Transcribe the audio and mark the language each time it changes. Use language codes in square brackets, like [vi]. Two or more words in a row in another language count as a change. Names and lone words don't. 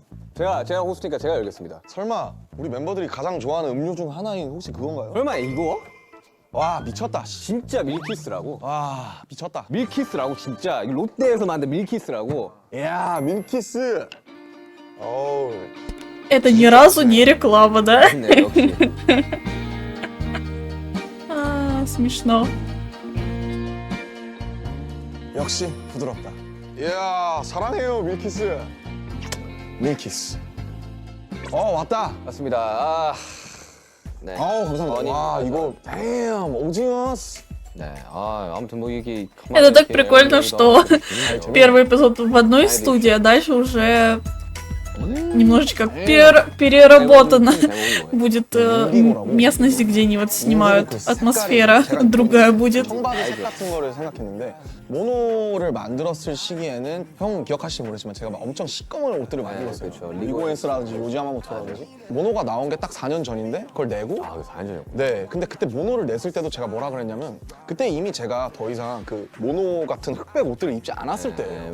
[ko] 제가 호스트니까 제가 열겠습니다. 설마 우리 멤버들이 가장 좋아하는 음료 중 하나인 혹시 그건가요? 설마 이거? 와 미쳤다. 씨. 진짜 밀키스라고? 와 미쳤다. 밀키스라고 진짜 이거 롯데에서 만든 밀키스라고. 이야 밀키스. 어우. [ru] Это ни разу не реклама, да? [ko] 네, 역시. [ru] Смешно. [ko] 역시 부드럽다. 이야 사랑해요 밀키스. 밀키스. 왔다. 맞습니다. 네. 감사합니다. 와 이거 damn 오징어스. 네. 아무튼 뭐 이게 [ru] Это так прикольно, что первый эпизод в одной студии, а дальше уже немножечко переработано будет местность, где они вот снимают. Атмосфера другая будет. [ko] 청바지 색 같은 거를 생각했는데 모노를 만들었을 시기에는 형 기억하실지 모르지만 제가 막 엄청 시꺼먼 옷들을 많이 입었어요. 그렇죠. 리고엔스라든지 요지야마모토라든지 모노가 나온 게 딱 4년 전인데 그걸 내고 그래서 완전히 네 근데 그때 모노를 냈을 때도 제가 뭐라 그랬냐면 그때 이미 제가 더 이상 그 모노 같은 흑백 옷들을 입지 않았을 때예요.